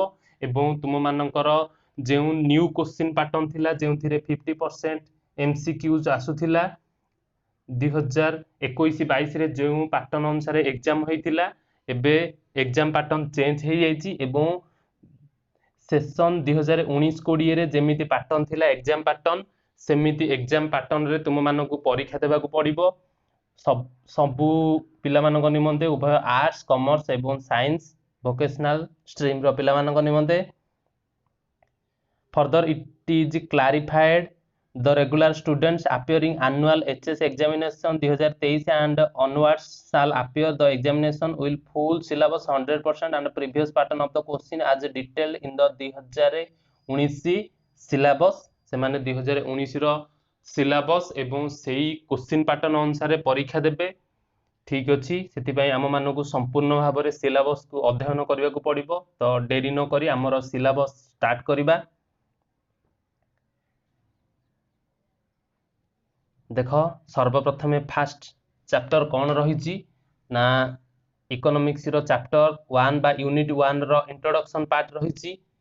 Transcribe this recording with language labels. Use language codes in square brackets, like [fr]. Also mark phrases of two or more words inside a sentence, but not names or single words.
[or] ଏବଂ ତୁମମାନଙ୍କର ଯେଉଁ [en] new question pattern [or] ଥିଲା ଯେଉଁଥିରେ 50% MCQs ଆସୁଥିଲା 2021-22 ରେ ଯେଉଁ ପାଟର୍ନ ଅନୁସାରେ ଏକ୍ଜାମ ହୋଇଥିଲା, ଏବେ [en] exam pattern change [or] ହେଇଯାଇଛି ଏବଂ ସେସନ 2019-20 ରେ ଯେମିତି ପାଟର୍ନ ଥିଲା [en] exam pattern, [or] ସେମିତି [en] exam patternରେ [or] ତୁମମାନଙ୍କୁ ପରୀକ୍ଷା ଦେବାକୁ ପଡ଼ିବ। ସବୁ ପିଲାମାନଙ୍କ ନିମନ୍ତେ, ଉଭୟ [en] arts, commerce [or] ଏବଂ [en] science vocational streamର [or] ପିଲାମାନଙ୍କ ନିମନ୍ତେ। [en] Further, it is clarified the regular students appearing annual HS examination 2023 and onwards shall appear the examination will full syllabus 100% and previous pattern of the question as detailed in the 2019 syllabus। [or] ସେମାନେ 2019 ର ସିଲାବସ୍ ଏବଂ ସେଇ [en] question pattern [or] ଅନୁସାରେ ପରୀକ୍ଷା ଦେବେ। ଠିକ୍ ଅଛି, ସେଥିପାଇଁ ଆମମାନଙ୍କୁ ସମ୍ପୂର୍ଣ୍ଣ ଭାବରେ ସିଲାବସ୍କୁ ଅଧ୍ୟୟନ କରିବାକୁ ପଡ଼ିବ। ତ ଡେରି ନ କରି ଆମର ସିଲାବସ୍ ଷ୍ଟାର୍ଟ କରିବା। ଦେଖ, ସର୍ବପ୍ରଥମେ [en] first chapter [or] କ'ଣ ରହିଛି ନା ଇକୋନୋମିକ୍ସର ଚାପ୍ଟର 1 ବା ୟୁନିଟ୍ 1 ର [en] introduction part [or] ରହିଛି।